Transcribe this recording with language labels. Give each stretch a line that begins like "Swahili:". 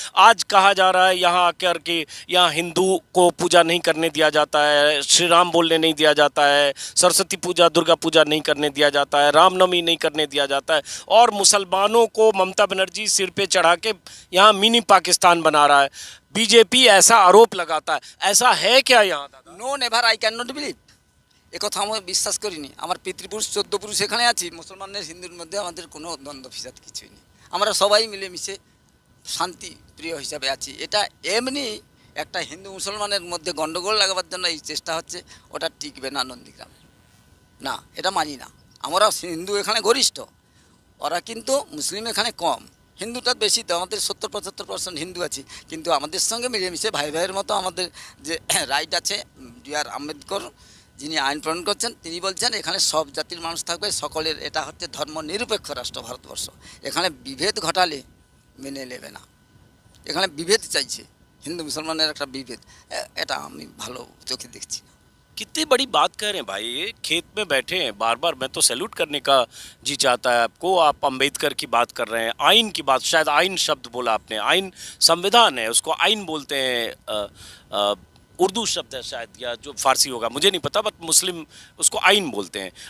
Hindi: आज कहा जा रहा है यहाँ आकर के यहाँ हिंदू को पूजा नहीं करने दिया जाता है, श्री राम बोलने नहीं दिया जाता है, सरस्वती पूजा दुर्गा पूजा नहीं करने दिया जाता है, रामनवमी नहीं करने दिया जाता है, और मुसलमानों को ममता बनर्जी सिर पे चढ़ा के यहाँ मिनी पाकिस्तान बना रहा है। बीजेपी ऐसा आरोप लगाता है, ऐसा है क्या यहाँ दादा?
English: no never I can not believe,
Bangla: একথা আমি বিশ্বাস করিনি। আমার পিতৃপুরুষ 14 পুরুষ এখানে আছি, মুসলমানের হিন্দুর মধ্যে আমাদের কোনো দ্বন্দ্ব ফিসাদ কিছুই নেই, আমরা সবাই মিলেমিশে শান্তি প্রিয় হিসাবে আছি। এটা এমনি একটা হিন্দু মুসলমানের মধ্যে গন্ডগোল লাগাবার জন্য এই চেষ্টা হচ্ছে, ওটা টিকবে না নন্দীগ্রামে, না এটা মানি না। আমরা হিন্দু এখানে গরিষ্ঠ, ওরা কিন্তু মুসলিম এখানে কম, হিন্দুটা বেশি, তো আমাদের 70-75% হিন্দু আছি, কিন্তু আমাদের সঙ্গে মিলেমিশে ভাই ভাইয়ের মতো আমাদের যে রাইট আছে। ডিআর আম্বেদকর যিনি আইন প্রণয়ন করছেন তিনি বলছেন এখানে সব জাতির মানুষ থাকবে, সকলের, এটা হচ্ছে ধর্ম নিরপেক্ষ রাষ্ট্র ভারতবর্ষ। এখানে বিভেদ ঘটালে মেনে নেবে না, এখানে বিভেদ চাইছে, হিন্দু মুসলমানের একটা বিভেদ, এটা আমি ভালো চোখে দেখছি না।
Hindi: कितनी बड़ी बात कह रहे हैं भाई, ये खेत में बैठे हैं बार बार, मैं तो सैल्यूट करने का जी चाहता है आपको। आप अंबेडकर की बात कर रहे हैं, आइन की बात, शायद आइन शब्द बोला आपने, आइन संविधान है उसको आइन बोलते हैं, उर्दू शब्द है शायद, या जो फारसी होगा मुझे नहीं पता, बट मुस्लिम उसको आइन बोलते हैं।